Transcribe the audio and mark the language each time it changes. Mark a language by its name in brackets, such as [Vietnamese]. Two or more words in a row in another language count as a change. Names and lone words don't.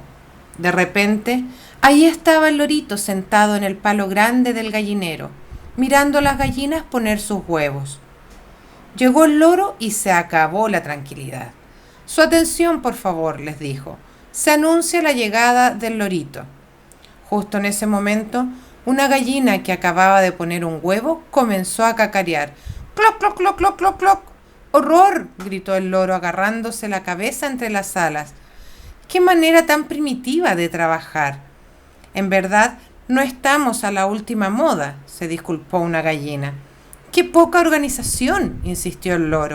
[Spanish] De repente, ahí estaba el lorito sentado en el palo grande del gallinero, mirando a las gallinas poner sus huevos. Llegó el loro y se acabó la tranquilidad. Su atención, por favor, les dijo. Se anuncia la llegada del lorito. Justo en ese momento, una gallina que acababa de poner un huevo comenzó a cacarear. ¡Cloc, cloc, cloc, cloc, cloc, cloc! ¡Horror!, gritó el loro agarrándose la cabeza entre las alas. ¡Qué manera tan primitiva de trabajar! En verdad, no estamos a la última moda, se disculpó una gallina. ¡Qué poca organización!, insistió el loro.